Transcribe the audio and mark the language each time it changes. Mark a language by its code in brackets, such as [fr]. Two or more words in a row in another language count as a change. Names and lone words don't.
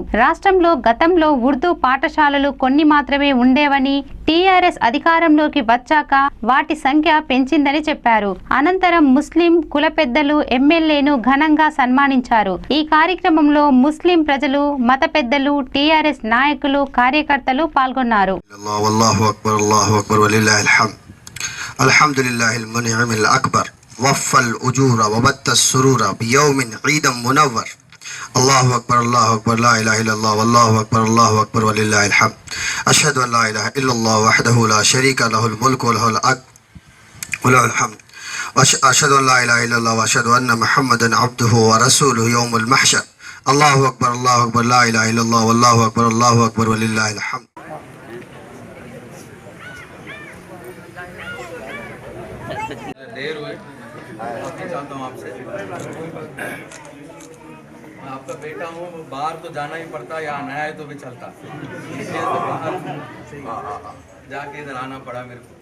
[te] రాష్ట్రంలో గతంలో ఉర్దూ పాఠశాలలు కొన్ని మాత్రమే ఉండేవని, టీఆర్ఎస్ అధికారంలోకి వచ్చాక వాటి సంఖ్య పెంచిందని చెప్పారు. అనంతరం ముస్లిం కుల పెద్దలు ఎమ్మెల్యేను ఘనంగా సన్మానించారు. ఈ కార్యక్రమంలో ముస్లిం ప్రజలు, మత పెద్దలు, టీఆర్ఎస్ నాయకులు, కార్యకర్తలు పాల్గొన్నారు. [ar] الله أكبر الله أكبر لا إله إلا الله والله أكبر الله أكبر ولله الحمد أشهد أن لا إله إلا الله وحده لا شريك له الملك وله الحمد وأشهد أن لا إله إلا الله وأشهد أن محمدا عبده ورسوله يوم المحشر الله أكبر الله أكبر لا إله إلا الله والله أكبر ولله الحمد. [hi] देर हुई माफी चाहता हूँ आपसे. मैं आपका बेटा हूँ, बाहर तो जाना ही पड़ता, यहाँ नया है तो भी चलता, इसलिए तो बाहर जाके इधर आना पड़ा मेरे को.